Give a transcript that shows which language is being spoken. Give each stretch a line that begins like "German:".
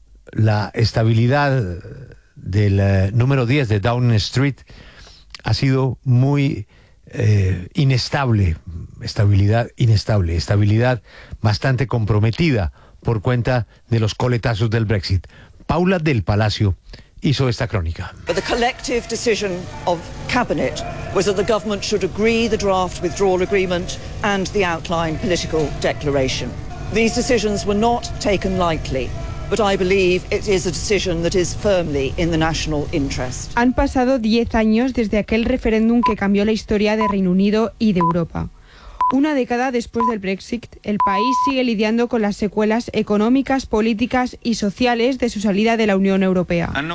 Spanish: La estabilidad del número 10 de Downing Street ha sido muy inestable, estabilidad bastante comprometida por cuenta de los coletazos del Brexit. Paula del Palacio hizo esta crónica.
English: But the collective decision of cabinet was that the government should agree the draft withdrawal agreement and the outline political declaration. These decisions were not taken lightly. But I believe it is a decision that is firmly in the national interest.
Spanish: Han pasado 10 años desde aquel referéndum que cambió la historia de Reino Unido y de Europa. Una década después del Brexit, el país sigue lidiando con las secuelas económicas, políticas y sociales de su salida de la Unión Europea.